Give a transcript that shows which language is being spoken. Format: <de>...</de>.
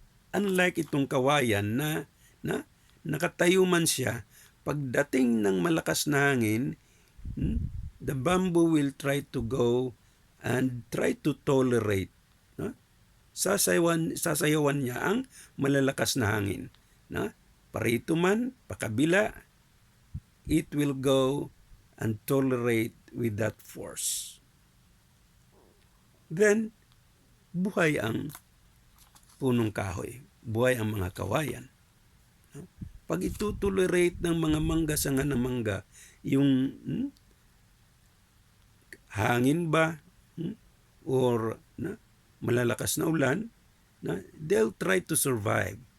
<tl>Unlike itong kawayan na nakatayo man siya, pagdating ng malakas na hangin,</tl> <en>the bamboo will try to go and try to tolerate.</en> <tl>Sasayawan niya ang malalakas na hangin. Parito man, pakabila,</tl> <en>it will go and tolerate with that force.</en> <tl>Then, buhay ang punong kahoy. Buhay ang mga kawayan. Pag itutolerate ng mga mangga, sanga na mangga, yung hangin ba or malalakas na ulan,</tl> <en>they'll try to survive.</en>